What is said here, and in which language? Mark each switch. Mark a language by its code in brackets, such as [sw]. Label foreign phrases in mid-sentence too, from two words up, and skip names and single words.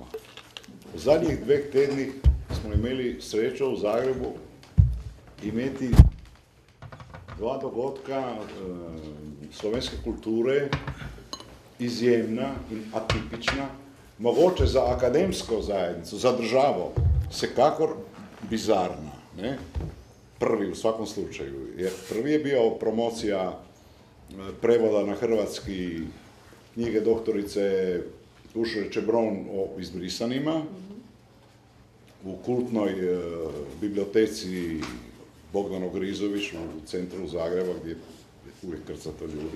[sl] V zadnjih 2 tednih smo imeli srečo v Zagrebu imeti 2 dogodka slovenske kulture, izjemna in atipična, mogoče za [hr] akademsko zajednico, [sl] za državo, vsekakor bizarna. [hr] Ne? Prvi v svakom slučaju. Jer prvi je bio promocija prevoda na hrvatski knjige doktorice Uršule Čebron o izbrisanima u kultnoj biblioteci Bogdano Grizović u centru Zagreba, gdje uvijek krcato ljudi.